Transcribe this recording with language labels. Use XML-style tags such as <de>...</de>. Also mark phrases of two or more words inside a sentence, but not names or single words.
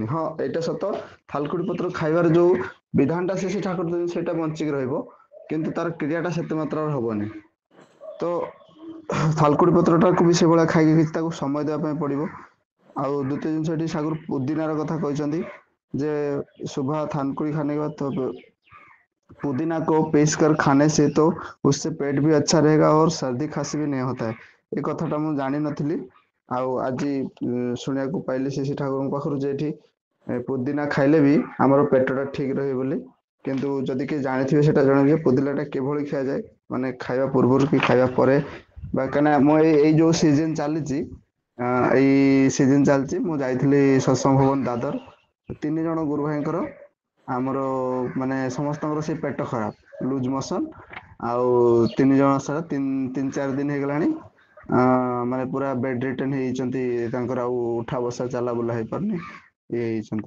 <or>ହଁ ଏଇଟା ସତ, ଥାଲକୁଡି ପତ୍ର ଖାଇବାର ଯୋଉ ବିଧାନଟା ସେ ଠାକୁର ଦେଇଛନ୍ତି ସେଇଟା ବଞ୍ଚିକି ରହିବ, କିନ୍ତୁ ତାର କ୍ରିୟାଟା ସେତେ ମାତ୍ରାରେ ହବନି। ତ ଥାଲକୁଡି ପତ୍ରଟାକୁ ବି ସେଇଭଳିଆ ଖାଇକି କିଛି ତାକୁ ସମୟ ଦେବା ପାଇଁ ପଡିବ। ଆଉ ଦ୍ଵିତୀୟ ଜିନିଷ ଏଠି ଠାକୁର ପୁଦିନାର କଥା କହିଛନ୍ତି ଯେ</or> <hi>ସୁबह थानकुड़ी खाने के बाद तो पुदीना को पीस कर खाने से तो उससे पेट भी अच्छा रहेगा और सर्दी खांसी भी नहीं होता है।</hi> <or>ଏ କଥାଟା ମୁଁ ଜାଣିନଥିଲି, ଆଉ ଆଜି ଶୁଣିବାକୁ ପାଇଲି ଶ୍ରୀ ଠାକୁରଙ୍କ ପାଖରୁ ଯେ ଏଠି ପୁଦିନା ଖାଇଲେ ବି ଆମର ପେଟଟା ଠିକ ରହେ ବୋଲି। କିନ୍ତୁ ଯଦି କିଏ ଜାଣିଥିବେ ସେଟା ଜଣେଇବେ ପୁଦିନାଟା କିଭଳି ଖିଆଯାଏ, ମାନେ ଖାଇବା ପୂର୍ବରୁ କି ଖାଇବା ପରେ, ବା କାହିଁକିନା ମୁଁ ଏଇ ଯୋଉ ସିଜନ ଚାଲିଛି ଏଇ ସିଜନ ଚାଲିଛି, ମୁଁ ଯାଇଥିଲି ସତ୍ସଙ୍ଗ ଭବନ ଦାଦର, 3 ଜଣ ଗୁରୁ ଭାଇଙ୍କର ଆମର ମାନେ ସମସ୍ତଙ୍କର ସେ ପେଟ ଖରାପ,</or> <en>loose motion,</en> <or>ଆଉ 3 ଜଣ ସାରା 3-4 ଦିନ ହେଇଗଲାଣି ମାନେ ପୁରା</or> <en>bed return</en> <or>ହେଇଯାଇଛନ୍ତି, ତାଙ୍କର ଆଉ ଉଠା ବସା ଚାଲା ବୁଲା ହେଇପାରୁନି ଇଏ ହେଇଛନ୍ତି।</or>